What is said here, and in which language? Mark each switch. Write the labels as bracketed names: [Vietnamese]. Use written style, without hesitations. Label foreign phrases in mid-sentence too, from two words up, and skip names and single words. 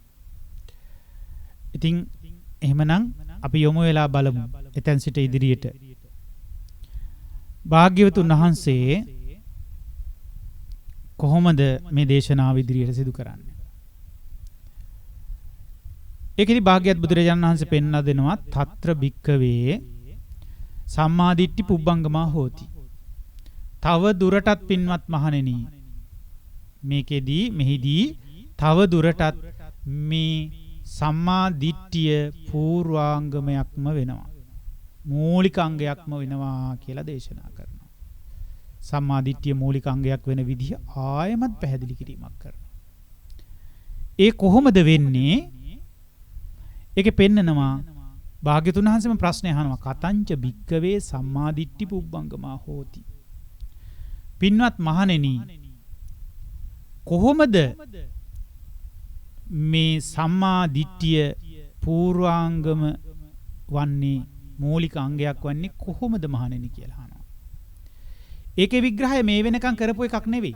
[Sinhala] ඉතින් එහෙමනම් අපි යොමු වෙලා බලමු එතෙන් සිට ඉදිරියට. භාග්‍යවතුන් වහන්සේ කොහොමද මේ දේශනාව ඉදිරියට සිදු කරන්නේ? ඒකෙදි භාග්‍යවත් බුදුරජාණන් වහන්සේ පෙන්වා දෙනවා [Pali] తත්‍ර භික්කවේ සම්මාදිට්ඨි පුබ්බංගමා හෝති. [Sinhala] තව දුරටත් පින්වත් මහණෙනි මෙහිදී තව දුරටත් මේ සම්මා දිට්ඨිය පූර්වාංගමයක්ම වෙනවා. මූලික අංගයක්ම වෙනවා කියලා දේශනා කරනවා. සම්මාදිට්ඨිය මූලික අංගයක් වෙන විදිහ ආයමත් පැහැදිලි කිරීමක් කරනවා. ඒ කොහොමද වෙන්නේ? ඒකේ පෙන්නනවා භාග්‍යතුන් වහන්සේම ප්‍රශ්න අහනවා [Pali] කතංච භික්කවේ සම්මාදිට්ඨි පුබ්බංගමා හෝති. [Sinhala] පින්වත් මහණෙනි කොහොමද මේ සම්මාදිට්ඨිය පූර්වාංගම වන්නේ මූලික අංගයක් වන්නේ කොහොමද මහණෙනි කියලා අහනවා. ඒකේ විග්‍රහය මේ වෙනකන් කරපු එකක් නෙවෙයි.